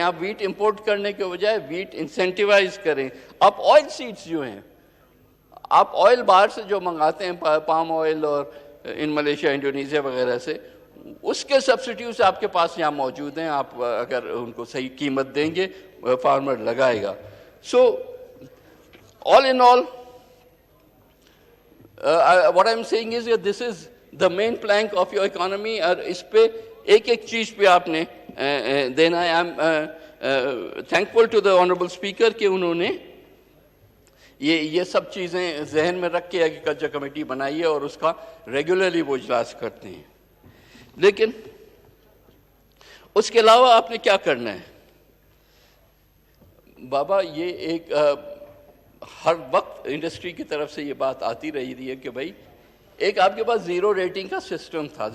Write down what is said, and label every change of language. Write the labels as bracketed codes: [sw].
[ur] آپ wait import کرنے کے بجائے ویٹ انسینٹیوائز کریں. آپ آئل سیڈز جو ہیں، آپ آئل باہر سے جو منگاتے ہیں پام آئل اور ان ملیشیا انڈونیزیا وغیرہ سے، اس کے سبسٹیوٹس آپ کے پاس یہاں موجود ہیں. آپ اگر ان کو صحیح قیمت دیں گے فارمر لگائے گا. [en] So all in all what I'm saying is that this is the main plank of your economy. [ur] اور اس پہ ایک ایک چیز پہ آپ نے دینا ہے. [en] I'm thankful to the honorable speaker [ur] کہ انہوں نے یہ سب چیزیں ذہن میں رکھ کے ایگریکلچر کمیٹی بنائی ہے اور اس کا ریگولرلی وہ اجلاس کرتے ہیں. لیکن اس کے علاوہ آپ نے کیا کرنا ہے؟ بابا یہ ایک ہر وقت انڈسٹری کی طرف سے یہ بات آتی رہی ہے کہ بھائی ایک آپ کے پاس زیرو ریٹنگ کا سسٹم تھا.